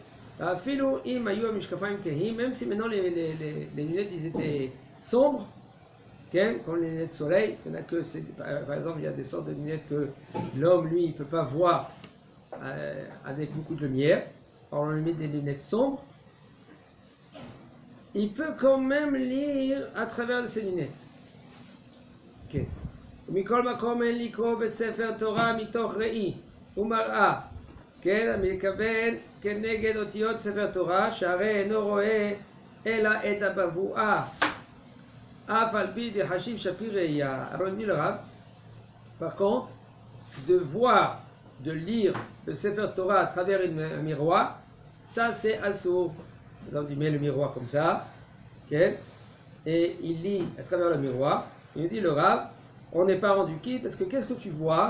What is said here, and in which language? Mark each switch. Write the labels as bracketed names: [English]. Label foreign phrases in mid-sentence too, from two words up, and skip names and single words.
[French] Même si maintenant les lunettes ils étaient sombres, comme les lunettes de soleil, il y en a que par exemple il y a des sortes de lunettes que l'homme lui il peut pas voir avec beaucoup de lumière. Alors on lui met des lunettes sombres. Il peut quand même lire à travers de ces lunettes. Ok. [Hebrew] ומכל מקום אין לקרוא בספר תורה מתוך ראי ומראה, כן, המתכוון כנגד אותיות ספר תורה, שהרי אינו רואה אלא את הבבואה, אף על פי דחשיב שפיר ראייה. [French] Alors dit le Rav, par contre, de voir, de lire le Sefer Torah à travers un miroir, ça c'est assourd. Donc il met le miroir comme ça, okay, et il lit à travers le miroir. Il dit le Rav, on n'est pas rendu qui, parce que qu'est-ce que tu vois?